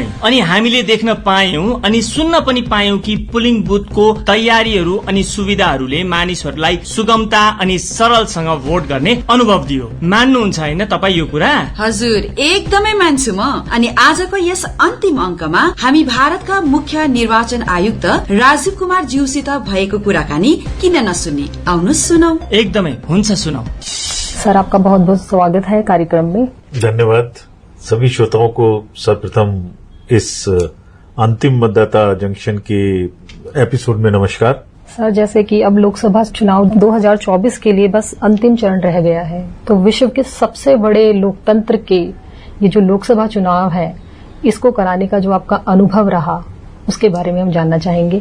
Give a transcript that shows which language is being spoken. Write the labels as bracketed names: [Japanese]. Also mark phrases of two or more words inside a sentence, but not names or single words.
[Nepali] अनि हामीले देख्न पायौं अनि सुन्न पनि पायौं कि पुलिङ बुथको तयारीहरू अनि सुविधाहरूले मानिसहरूलाई सुगमता अनि सरलसँग भोट गर्ने अनुभव दियो। मान्नुहुन्छ हैन तपाई यो कुरा? हजुर, एकदमै मान्छु म। अनि आजको यस अन्तिम अंकमा हामी भारतका मुख्य निर्वाचन आयुक्त राजीव कुमार ज्यूसित भएको कुराकानी किन नसुन्ने, आउनुहोस् सुनौ। एकदमै, हुन्छ सुनौ। [Hindi] सर, आपका बहुत बहुत स्वागत है कार्यक्रम में। धन्यवाद। सभी श्रोताओं को सर्वप्रथम इस अंतिम मतदाता जंक्शन के एपिसोड में नमस्कार। सर, जैसे कि अब लोकसभा चुनाव 2024 के लिए बस अंतिम चरण रह गया है, तो विश्व के सबसे बड़े लोकतंत्र के ये जो लोकसभा चुनाव है, इसको कराने का जो आपका अनुभव रहा उसके बारे में हम जानना चाहेंगे।